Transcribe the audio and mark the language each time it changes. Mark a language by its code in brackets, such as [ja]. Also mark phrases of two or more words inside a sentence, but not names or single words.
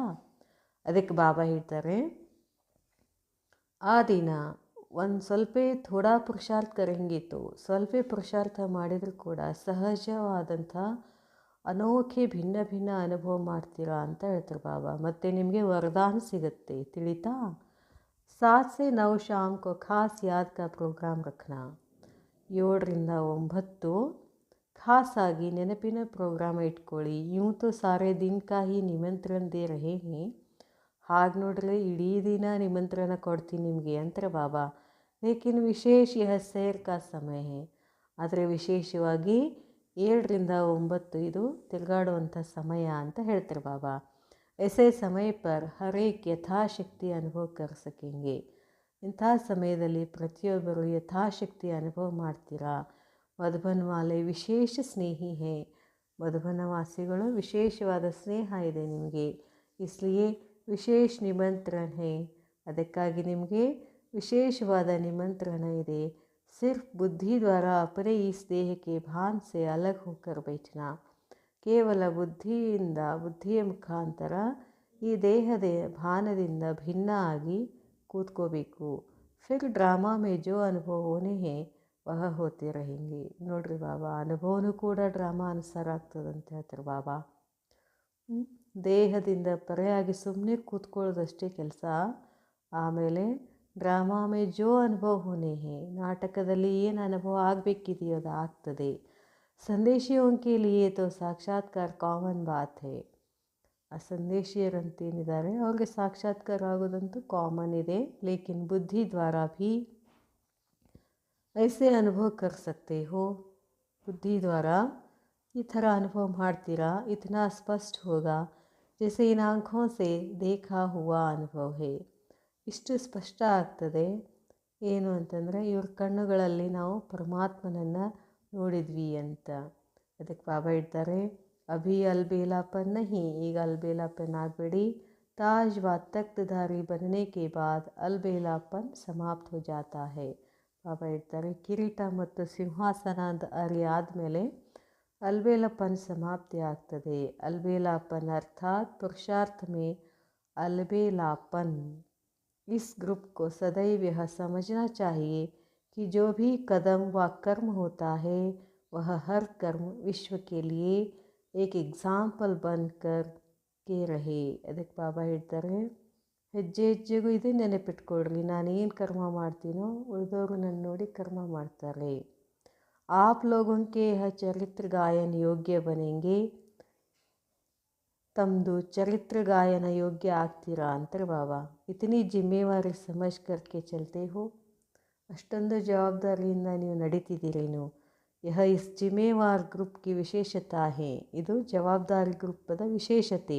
[kn] ಅದಕ್ಕೆ ಬಾಬಾ ಹೇಳ್ತಾರೆ, ಆ ದಿನ ಒಂದು ಸ್ವಲ್ಪ ಥೋಡಾ ಪುರುಷಾರ್ಥ ಕರೆಂಗಿತ್ತು, ಸ್ವಲ್ಪ ಪುರುಷಾರ್ಥ ಮಾಡಿದರೂ ಕೂಡ ಸಹಜವಾದಂಥ ಅನೋಖೆ ಭಿನ್ನ ಭಿನ್ನ ಅನುಭವ ಮಾಡ್ತೀರಾ ಅಂತ ಹೇಳ್ತಾರೆ ಬಾಬಾ. ಮತ್ತು ನಿಮಗೆ ವರದಾನ ಸಿಗುತ್ತೆ, ತಿಳಿತಾ. [hi] 7 से 9 शाम को खास याद का प्रोग्राम रखना. [kn] 7 ರಿಂದ 9 ಖಾಸ್ ಆಗಿ ನೆನಪಿನ ಪ್ರೋಗ್ರಾಮ್ ಇಟ್ಕೊಳ್ಳಿ. [hi] यूं तो सारे दिन का ही निमंत्रण दे रहे हैं, [kn] ಹಾಗೆ ನೋಡ್ರಿ ಇಡೀ ದಿನ ನಿಮಂತ್ರಣ ಕೊಡ್ತೀನಿ ನಿಮಗೆ ಅಂತಾರೆ ಬಾಬಾ. [hi] लेकिन विशेष यह सैर का समय है, [kn] ಆದರೆ ವಿಶೇಷವಾಗಿ 7 ರಿಂದ 9 ಇದು ತಿರುಗಾಡುವಂಥ ಸಮಯ ಅಂತ ಹೇಳ್ತಾರೆ ಬಾಬಾ. [hi] ऐसे समय पर हर एक यथाशक्ति अनुभव कर सकेंगे. [kn] ಇಂಥ ಸಮಯದಲ್ಲಿ ಪ್ರತಿಯೊಬ್ಬರು ಯಥಾಶಕ್ತಿ ಅನುಭವ ಮಾಡ್ತೀರಾ. [hi] मधुबन वाले विशेष स्नेही हैं, [kn] ಮಧುಬನವಾಸಿಗಳು ವಿಶೇಷವಾದ ಸ್ನೇಹ ಇದೆ ನಿಮಗೆ. [hi] इसलिए विशेष निमंत्रण है, [kn] ಅದಕ್ಕಾಗಿ ನಿಮಗೆ ವಿಶೇಷವಾದ ನಿಮಂತ್ರಣ ಇದೆ. [hi] सिर्फ बुद्धि द्वारा अपने इस देह के भान से अलग होकर बैठना, [kn] ಕೇವಲ ಬುದ್ಧಿಯ ಮುಖಾಂತರ ಈ ದೇಹದ ಭಾನದಿಂದ ಭಿನ್ನ ಆಗಿ ಕೂತ್ಕೋಬೇಕು. [hi] फिर ड्रामा में जो अनुभव होने हैं वह होते रहेंगे. [kn] ನೋಡ್ರಿ ಬಾಬಾ, ಅನುಭವನೂ ಕೂಡ ಡ್ರಾಮಾ ಅನುಸಾರ ಆಗ್ತದಂತ ಹೇಳ್ತಾರೆ ಬಾಬಾ. ದೇಹದಿಂದ ಪರೆಯಾಗಿ ಸುಮ್ಮನೆ ಕೂತ್ಕೊಳ್ಳೋದಷ್ಟೇ ಕೆಲಸ. ಆಮೇಲೆ [hi] ड्रामा में जो अनुभव होने हैं, [kn] ನಾಟಕದಲ್ಲಿ ಏನು ಅನುಭವ ಆಗಬೇಕಿದೆಯೋ ಅದು ಆಗ್ತದೆ. [hi] संदेशियों के लिए तो साक्षात्कार कॉमन बात है, [kn] ಆ ಸಂದೇಶಿಯರಂತೇನಿದ್ದಾರೆ ಅವ್ರಿಗೆ ಸಾಕ್ಷಾತ್ಕಾರ ಆಗೋದಂತೂ ಕಾಮನ್ ಇದೆ. [hi] लेकिन बुद्धि द्वारा भी ऐसे अनुभव कर सकते हो, [kn] ಬುದ್ಧಿ ದ್ವಾರ ಈ ಥರ ಅನುಭವ ಮಾಡ್ತೀರಾ. [hi] इतना स्पष्ट होगा जैसे इन ಆಂಖೋं से देखा हुआ अनुभव है, [kn] ಇಷ್ಟು ಸ್ಪಷ್ಟ ಆಗ್ತದೆ. ಏನು ಅಂತಂದರೆ ಇವ್ರ ಕಣ್ಣುಗಳಲ್ಲಿ ನಾವು ಪರಮಾತ್ಮನನ್ನು ನೋಡಿದ್ವಿ ಅಂತ. ಅದಕ್ಕೆ ಬಾಬಾ ಹೇಳ್ತಾರೆ, [hi] अभी अलबेलापन नहीं, [kn] ಈಗ ಅಲ್ಬೇಲಾಪನ್ ಆಗಬೇಡಿ. [hi] ताज व तख्तधारी बनने के बाद अलबेलापन समाप्त हो जाता है. [kn] ಬಾಬಾ ಹೇಳ್ತಾರೆ, ಕಿರೀಟ ಮತ್ತು ಸಿಂಹಾಸನದ ಅರಿ ಆದಮೇಲೆ ಅಲ್ಬೇಲಾಪನ್ ಸಮಾಪ್ತಿ ಆಗ್ತದೆ. [hi] अलबेलापन अर्थात पुरुषार्थ में अलबेलापन. इस ग्रुप को सदैव यह समझना चाहिए कि जो भी कदम व कर्म होता है वह हर कर्म विश्व के लिए एक एग्जाम्पल बनकर के रहे. [kn] ಅದಕ್ಕೆ ಬಾಬಾ ಹೇಳ್ತಾರೆ, ಹೆಜ್ಜೆ ಹೆಜ್ಜೆಗೂ ಇದೆ ನೆನಪಿಟ್ಕೊಳ್ರಿ, ನಾನೇನು ಕರ್ಮ ಮಾಡ್ತೀನೋ ಉಳಿದವರು ನನ್ನ ನೋಡಿ ಕರ್ಮ ಮಾಡ್ತಾರೆ. [hi] आप लोगों के यह चरित्र गायन योग्य बनेंगे, [kn] ತಮ್ಮದು ಚರಿತ್ರ ಗಾಯನ ಯೋಗ್ಯ ಆಗ್ತೀರಾ ಅಂತಾರೆ ಬಾಬಾ. [hi] इतनी जिम्मेवारी समझ करके चलते हो, [kn] ಅಷ್ಟೊಂದು ಜವಾಬ್ದಾರಿಯಿಂದ ನೀವು ನಡೀತಿದ್ದೀರೇನು. [hi] यह इस जिम्मेवार ग्रुप की विशेषता है, [kn] ಇದು ಜವಾಬ್ದಾರಿ ಗ್ರೂಪದ ವಿಶೇಷತೆ.